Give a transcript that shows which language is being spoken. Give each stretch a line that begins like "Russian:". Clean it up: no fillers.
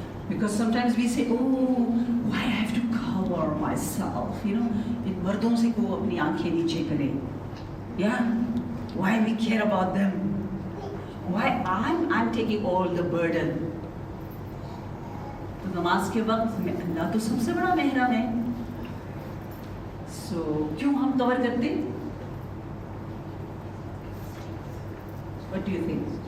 English: Because sometimes we say, oh, why I have to cover myself, you know,
Urdu: ان مردوں سے کو اپنی آنکھیں نیچے کرے.
English: Yeah, why we care about them? Why I'm taking all the burden?
Urdu: تو نماز کے وقت میں اللہ تو سب سے بڑا محرم ہے.
English: So
Urdu: کیوں ہم کور کرتے؟
English: What do you think?